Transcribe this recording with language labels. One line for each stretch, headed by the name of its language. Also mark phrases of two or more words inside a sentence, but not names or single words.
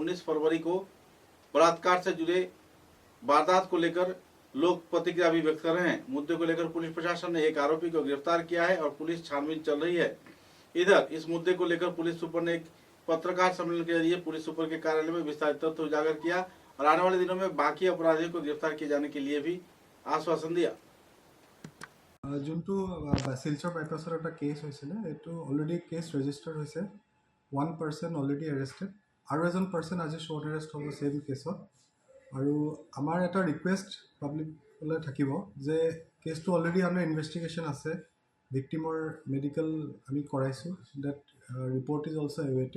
Hindi: 19 फरवरी को बलात्कार से जुड़े वारदात को लेकर लोग प्रतिक्रिया भी व्यक्त कर रहे हैं। मुद्दे को लेकर पुलिस प्रशासन ने एक आरोपी को गिरफ्तार किया है और पुलिस छानबीन चल रही है। इधर इस मुद्दे को लेकर पुलिस सुपर ने एक पत्रकार सम्मेलन के जरिए पुलिस सुपर के कार्यालय में विस्तारित तथ्य उजागर किया और आने वाले दिनों में बाकी अपराधियों को गिरफ्तार किए जाने के लिए भी आश्वासन दिया।
Assamese: শিলচৰ বাইপাছৰ এটা কেছ হৈছিলে, এইটো
English: already case registered
Assamese: হৈছে। 1
English: person already arrested
Assamese: আৰু এজন পাৰ্চন আজি
English: short arrest
Assamese: হ'ব
English: same caseত।
Assamese: আৰু আমাৰ এটা ৰিকুৱেষ্ট পাব্লিকলৈ থাকিব যে
English: caseটো already
Assamese: আমাৰ ইনভেষ্টিগেশ্যন আছে,
English: victimৰ medical
Assamese: আমি কৰাইছোঁ,
English: that report is also awaited.